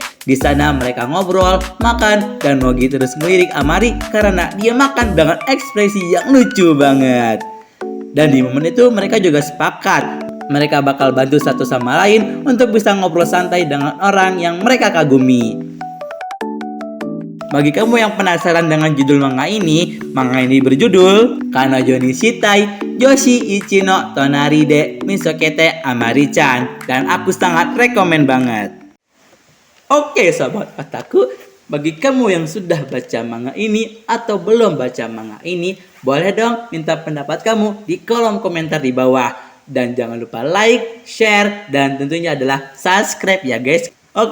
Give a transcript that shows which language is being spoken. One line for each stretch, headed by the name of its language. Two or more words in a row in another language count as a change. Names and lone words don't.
Indonesian: Di sana mereka ngobrol, makan, dan Mogi terus melirik Amari karena dia makan dengan ekspresi yang lucu banget. Dan di momen itu mereka juga sepakat mereka bakal bantu satu sama lain untuk bisa ngobrol santai dengan orang yang mereka kagumi. Bagi kamu yang penasaran dengan judul manga ini berjudul Kanojo ni Shitai Joshi Ichino Tonari de Misokete Amari-chan, dan aku sangat rekomen banget. Oke sobat otaku, bagi kamu yang sudah baca manga ini atau belum baca manga ini, boleh dong minta pendapat kamu di kolom komentar di bawah. Dan jangan lupa like, share, dan tentunya adalah subscribe ya guys.